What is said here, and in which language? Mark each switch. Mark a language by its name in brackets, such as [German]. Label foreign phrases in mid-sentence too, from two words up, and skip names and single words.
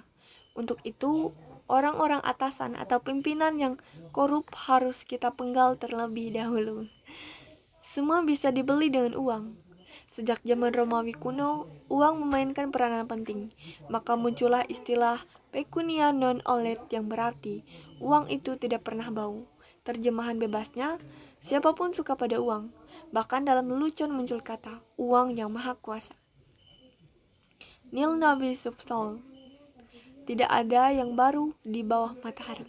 [Indonesian] Untuk itu, orang-orang atasan atau pimpinan yang korup harus kita penggal terlebih dahulu. Semua bisa dibeli dengan uang. Sejak zaman Romawi kuno, uang memainkan peranan penting. Maka muncullah istilah [Latin] pecunia non olet [Indonesian] yang berarti uang itu tidak pernah bau. Terjemahan bebasnya, siapapun suka pada uang. Bahkan dalam lelucon muncul kata uang yang maha kuasa. [Latin] Nil Nabi Subsol. [Indonesian] Tidak ada yang baru di bawah matahari.